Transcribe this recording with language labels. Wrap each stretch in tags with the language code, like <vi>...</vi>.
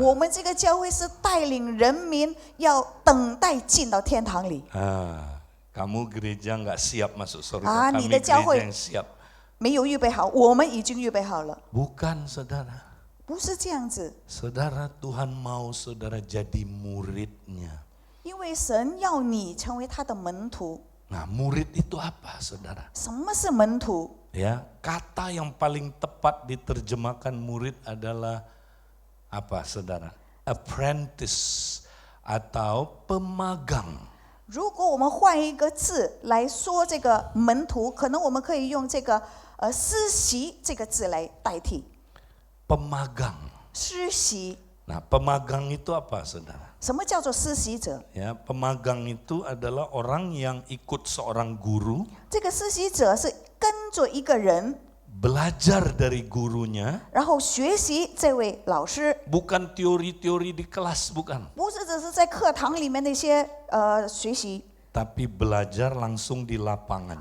<zh>我们这个教会是带领人民要等待进到天堂里，</zh> <id>Kamu gereja nggak siap masuk surga. Ah, Kami</id> <zh>你的教会</zh> <id>gereja yang siap.</id> <zh>没有预备好，我们已经预备好了，</zh> <id>Bukan saudara.</id> <zh>不是这样子。</zh> <id>Saudara, Tuhan mau saudara jadi muridnya.</id> <zh>因为神要你成为他的门徒。</zh> <id>Nah, murid itu apa, saudara?</id> <zh>什么是门徒？</zh> <id>Ya, kata yang paling tepat diterjemahkan murid adalah apa, saudara? Apprentice atau pemagang.</id> <zh>如果我们换一个字来说这个门徒，可能我们可以用这个实习这个字来代替。</zh> <id>Pemagang.</id> <zh>实习，</zh> <id>Nah, pemagang itu apa, saudara?</id> <zh>什么叫做实习者？</zh> <id>Ya, pemagang itu adalah orang yang ikut seorang guru,</id> <zh>这个实习者是跟着一个人，</zh> <id>belajar dari gurunya,</id> <zh>然后学习这位老师，</zh> <id>bukan teori-teori di kelas, bukan.</id> <zh>不是只是在课堂里面那些学习，</zh> <id>Tapi belajar langsung di lapangan.</id>